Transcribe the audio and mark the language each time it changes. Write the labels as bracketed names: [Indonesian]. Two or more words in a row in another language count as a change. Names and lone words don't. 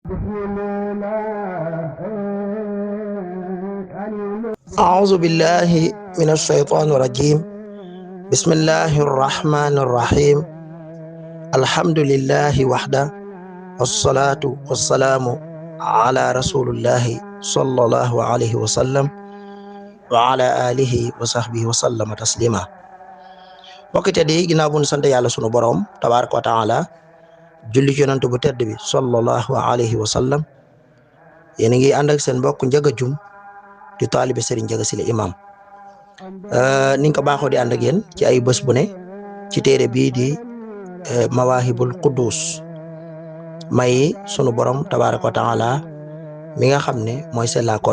[Arabic] أعوذ بالله من الشيطان الرجيم بسم الله الرحمن الرحيم الحمد لله وحده والصلاة والسلام على رسول الله صلى الله عليه وسلم وعلى آله وصحبه وسلم تسليما [Wolof] mbokk yi ginnaaw bu ñu sant yàlla sunu borom [Arabic] تبارك وتعالى [Wolof] julli ci yonent bu tedd bi [Arabic] صلى الله عليه وسلم [Wolof] yéen a ngi ànd ak seen mbokk Ndiaga Dioum di taalibe Serigne Ndiaga Sylla imam ni nga ko baaxoo di ànd ak yéen ci ay bés bu ne ci téere bii di Mawahibul Quddus may sunu borom [Arabic] تبارك وتعالى [Wolof] mi nga xam ne mooy sellaakoon